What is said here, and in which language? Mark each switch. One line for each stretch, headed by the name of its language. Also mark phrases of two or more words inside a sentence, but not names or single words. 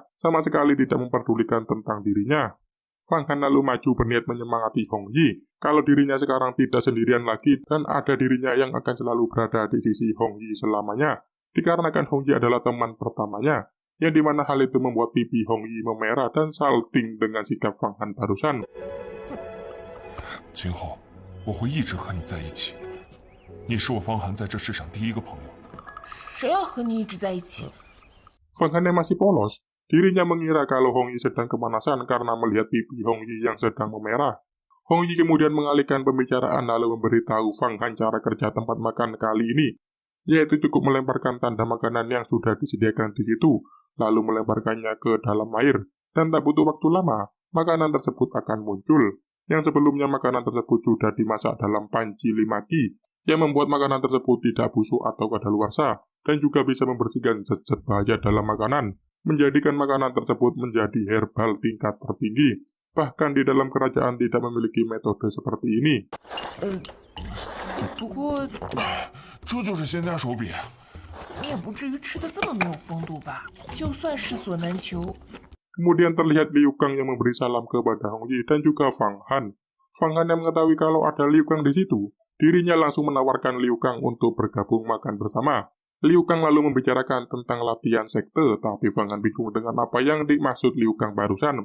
Indonesian: Sama sekali tidak memperdulikan tentang dirinya. Fang Han lalu maju berniat menyemangati Hong Yi kalau dirinya sekarang tidak sendirian lagi dan ada dirinya yang akan selalu berada di sisi Hong Yi selamanya. Dikarenakan Hong Yi adalah teman pertamanya, yang dimana hal itu membuat pipi Hong Yi memerah dan salting dengan sikap Fang Han barusan.
Chinese: 今后我会一直和你在一起，你是我方涵在这世上第一个朋友。谁要和你一直在一起？
Indonesian: Fang Han yang masih polos, dirinya mengira kalau Hong Yi sedang kemanasan karena melihat pipi Hong Yi yang sedang memerah. Hong Yi kemudian mengalihkan pembicaraan lalu memberitahu Fang Han cara kerja tempat makan kali ini, yaitu cukup melemparkan tanda makanan yang sudah disediakan di situ, lalu melemparkannya ke dalam air, dan tak butuh waktu lama, makanan tersebut akan muncul. Yang sebelumnya makanan tersebut sudah dimasak dalam panci 5 ki, yang membuat makanan tersebut tidak busuk atau kadaluarsa, dan juga bisa membersihkan zat-zat bahaya dalam makanan, menjadikan makanan tersebut menjadi herbal tingkat tertinggi. Bahkan di dalam kerajaan tidak memiliki metode seperti ini.
Chinese: 不过这就是仙家手笔。你也不至于吃的这么没有风度吧？就算势所难求。
Indonesian: Kemudian terlihat Liu Kang yang memberi salam kepada Hong Yi dan juga Fang Han. Fang Han yang mengetahui kalau ada Liu Kang di situ, dirinya langsung menawarkan Liu Kang untuk bergabung makan bersama. Liu Kang lalu membicarakan tentang latihan sekte, tapi Fang Han bingung dengan apa yang dimaksud Liu Kang barusan.